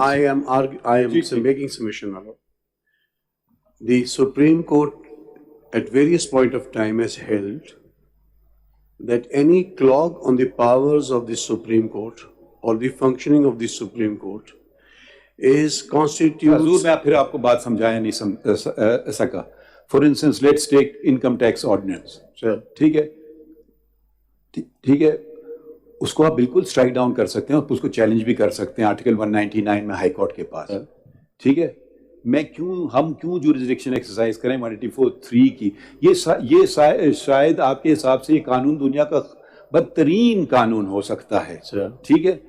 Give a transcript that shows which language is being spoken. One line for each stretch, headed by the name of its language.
English: I am making submission, my Lord. The Supreme Court at various point of time has held that any clog on the powers of the Supreme Court or the functioning of the Supreme Court is constitutes.
Urdu: حضور میں پھر آپ کو بات سمجھایا نہیں سکا.
English: For instance, let's take income tax ordinance.
Urdu: ٹھیک ہے ٹھیک ہے, اس کو آپ بالکل اسٹرائک ڈاؤن کر سکتے ہیں اور اس کو چیلنج بھی کر سکتے ہیں آرٹیکل 199 میں ہائی کورٹ کے پاس. ٹھیک ہے, ہم کیوں جورسڈکشن ایکسرسائز کریں 184(3) کی؟ یہ شاید آپ کے حساب سے یہ قانون دنیا کا بدترین قانون ہو سکتا ہے. ٹھیک ہے,